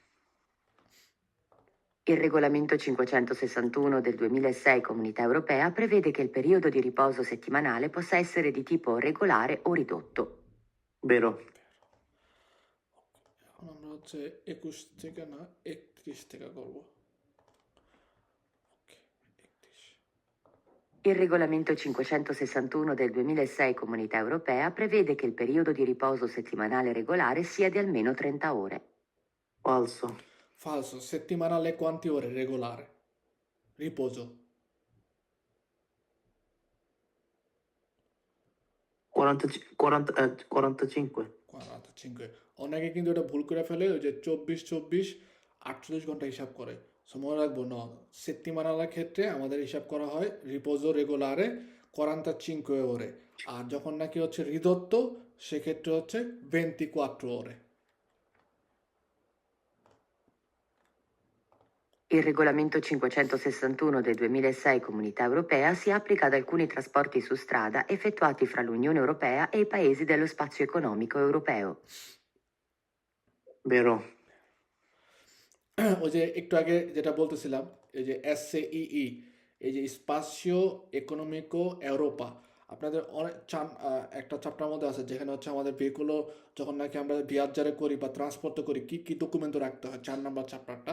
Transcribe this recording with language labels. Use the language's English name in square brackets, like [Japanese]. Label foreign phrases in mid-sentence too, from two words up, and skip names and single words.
[Italian] Vero, Il regolamento 561 del 2006 Comunità Europea prevede che il periodo di riposo settimanale possa essere di tipo regolare o ridotto. Vero. [Bangla] এখন আমরা হচ্ছে 21 থেকে না 31 থেকে করবো। ওকে, 31। [Italian] Il regolamento 561 del 2006 Comunità Europea prevede che il periodo di riposo settimanale regolare sia di almeno 30 ore. Falso. Falso, settimanale quanti ore regolare? Riposo. 45. [Bangla] 45। অনেকে কিন্তু এটা ভুল করে ফেলে, ওই যে 24 48 ঘন্টা হিসাব করে। সো মনে রাখবো না, সেত্তিমানালার ক্ষেত্রে আমাদের হিসাব করা হয় [Italian] riposo regolare [Bangla] 45 ore, আর যখন নাকি হচ্ছে রিদত্ত সেক্ষেত্রে হচ্ছে 24 ore. [Italian] Il regolamento 561 del 2006 Comunità Europea si applica ad alcuni trasporti su strada effettuati fra l'Unione Europea e i paesi dello spazio economico europeo. Vero. [Bangla] ওই যে একটু আগে যেটা বলতেছিলাম, এই যে SCEE, এই যে স্পাসিও ইকোনমিকো ইউরোপা, আপনাদের অনেক একটা চ্যাপ্টার মধ্যে আছে যেখানে হচ্ছে আমাদের ভেহিকুলো যখন নাকি আমরা ভিয়াজারে করি বা ট্রান্সপোর্ট করি কি কি ডকুমেন্ট রাখতে হয়, 4 নম্বর চ্যাপ্টারটা।